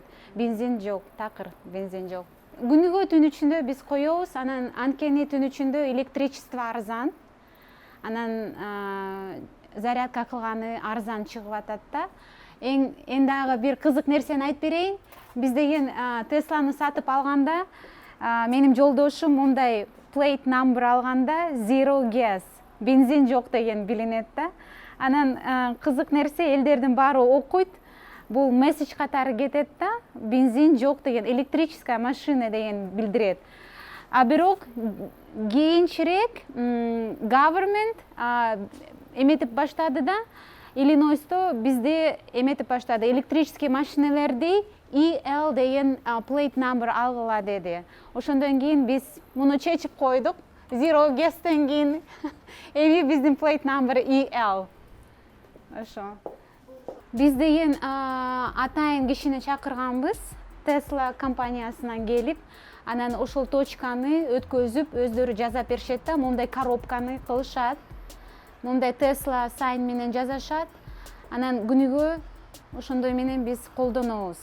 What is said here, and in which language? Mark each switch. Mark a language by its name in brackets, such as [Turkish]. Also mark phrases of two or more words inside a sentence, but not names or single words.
[Kyrgyz] Бензин жок, такыр бензин жок. Күнүгө түн ичинде биз коебуз, анан анткени түн ичинде электричество арзан. Анан зарядка кылганы арзан чыгып атат да. Эң дагы бир кызык нерсени айтып берейин. Биз деген Тесланы сатып алганда, менин жолдошум мындай [English] plate number [Kyrgyz] алганда [English] zero gas, [Kyrgyz] бензин жок деген билинет да. Анан кызык нерсе, элдердин баары окуйт. Бул месседж катары кетет да, бензин жок деген, [Russian] электрическая машина [Kyrgyz] деген билдирет. Бирок кийинчерээк government эметип баштады да, Иллинойсто бизде эметип баштады, [Russian] электрический машиналерди [Kyrgyz] EL деген [English] plate number [Kyrgyz] алгыла деди. Ошондон кийин биз муну чечип койдук. [English] Zero gas'тен [Kyrgyz] кийин эми биздин [English] plate number [Kyrgyz] EL. Ошо. Биз деген атайын кишини чакырганбыз Tesla компаниясынан келип, анан ошол точканы өткөзүп өздөрү жасап беришет да, мондай коробканы кылышат. Мондай Tesla сайн менен жасашат. Анан күнүгө ошондой менен биз колдонобуз.